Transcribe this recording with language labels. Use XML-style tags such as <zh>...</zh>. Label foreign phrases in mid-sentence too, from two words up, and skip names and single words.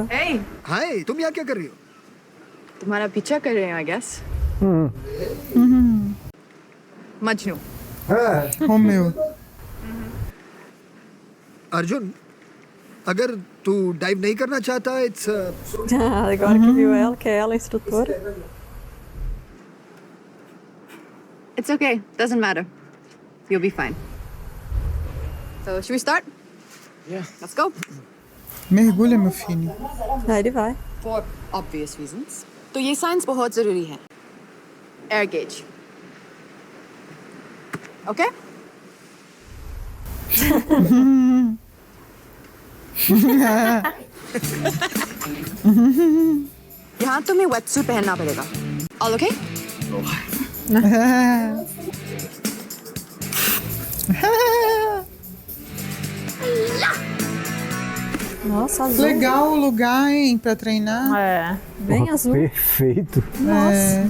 <en>Hey,</en> <hi>हाय, तुम यहाँ क्या कर रही हो? तुम्हारा पीछा कर रहे हैं,</hi> <en>I guess.</en> <hi>मजनू. Romeu. अर्जुन, अगर तू डाइव नहीं करना चाहता,</hi> <en>it's</en> <pt>Ah, agora que viu ela, que é ela a instrutora.</pt> <en>It's okay. Doesn't matter. You'll be fine. So, should we start? Yeah. Let's go.</en> <pt>Mergulha, meu filho. Aí ele vai.</pt> <en>For obvious reasons.</en> <hi>तो ये साइंस बहुत जरूरी है.</hi> <en>Air gauge. Okay?</en> <hi>यहाँ तुम्हें वेटसूट पहनना पड़ेगा.</hi> <en>All okay?</en> <pt>Nossa, azul. Legal o lugar, hein, pra treinar. É. Bem Porra, azul. Perfeito. Nossa. É.</pt>